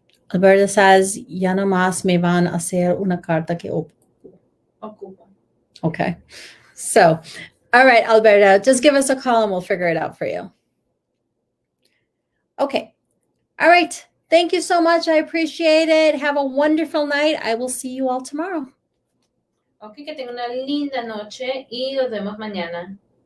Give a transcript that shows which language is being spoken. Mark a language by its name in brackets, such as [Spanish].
[English] Alberta says, [Spanish] ya no más me van a hacer una carta que Ocupo. [English] Okay. So, all right, Alberta, just give us a call and we'll figure it out for you. Okay. All right. Thank you so much. I appreciate it. Have a wonderful night. I will see you all tomorrow. [Spanish] Ok, que tengan una linda noche y nos vemos mañana.